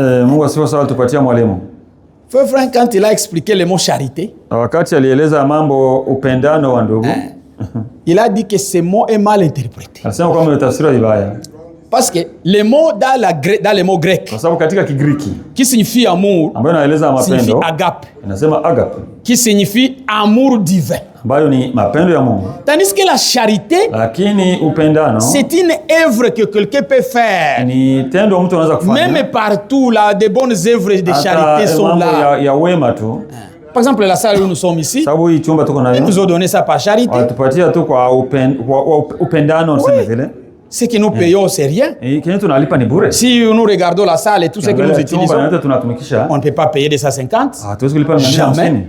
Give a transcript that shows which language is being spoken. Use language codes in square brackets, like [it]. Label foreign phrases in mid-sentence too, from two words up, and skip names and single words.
[fr] Frère Frank, quand il a expliqué le mot charité, il a dit que ce mot est mal interprété. Parce que le mot dans le mot grec, qui signifie amour, signifie agape, qui signifie amour divin. [sw] ambayo ni mapendo ya Mungu. [fr] Tandis que la charité, [sw] lakini upendano, [fr] c'est une œuvre que quelqu'un peut faire. [sw] Ni tendo mtu anaweza kufanya. [fr] Même partout là, de bonnes œuvres de charité sont là. [sw] Ya wema tu. [fr] Par exemple, la salle où nous sommes ici, ils nous ont donné ça par charité. Oui. Ce que nous payons, c'est rien. Si nous regardons la salle et tout ce que nous utilisons, on ne peut pas payer 250. Jamais.